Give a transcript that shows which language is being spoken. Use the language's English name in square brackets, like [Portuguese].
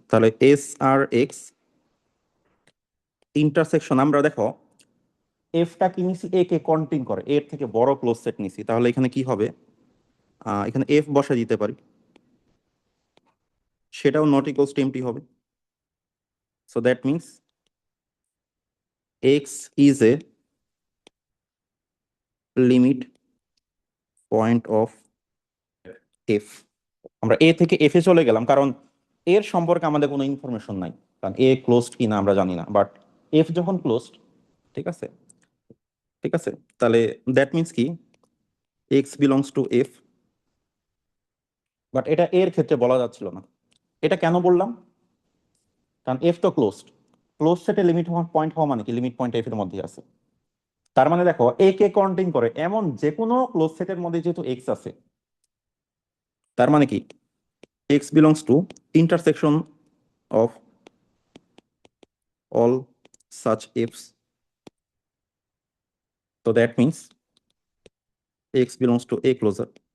[Bangla] তাহলে s আর x intersection আমরা দেখো f টা কি নিছি a কে কন্টেইন করে, এর থেকে বড় ক্লোজ সেট নিছি, তাহলে এখানে কি হবে এখানে f বসা দিতে পারি, সেটাও নট ইকুয়ালস টু এমটি হবে। [English] So that means x is a limit point of f। [Bangla] আমরা a থেকে f এ চলে গেলাম কারণ এর সম্পর্কে আমাদের কোনো ইনফরমেশন নাই, কারণ a ক্লোজড কিনা আমরা জানি না, বাট f যখন ক্লোজড, ঠিক আছে ঠিক আছে, তাহলে দ্যাট মিন্স কি x belongs to f, but এটা এর ক্ষেত্রে বলা যাচ্ছিল না। এটা কেন বললাম, কারণ f তো ক্লোজড, ক্লোজ সেটে লিমিট পয়েন্ট হওয়া মানে কি লিমিট পয়েন্ট f এর মধ্যে আছে। তার মানে দেখো a কে কন্টেইন করে এমন যে কোনো ক্লোজ সেটের মধ্যে যেহেতু x আছে, তার মানে কি [English] x belongs to intersection of all such f's, so that means x belongs to a closure।